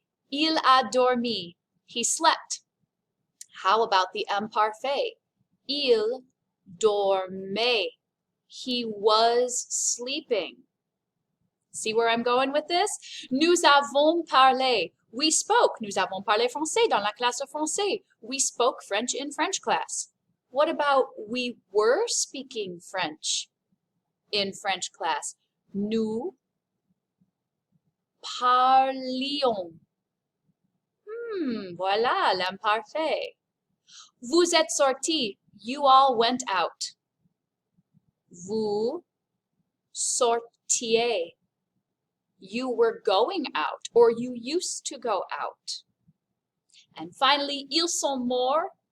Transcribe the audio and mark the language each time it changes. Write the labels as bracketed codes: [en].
[fr] Il a dormi. [en] He slept. How about the imparfait? [fr] Il dormait. [en] He was sleeping. See where I'm going with this? [fr] Nous avons parlé. [en] We spoke. [fr] Nous avons parlé français dans la classe de français. [en] We spoke French in French class. What about we were speaking French in French class? [fr] Nous parlions. Voilà l'imparfait. Vous êtes sortis. [en] You all went out. [fr] Vous sortiez. [en] You were going out or you used to go out. And finally, [fr] ils sont morts.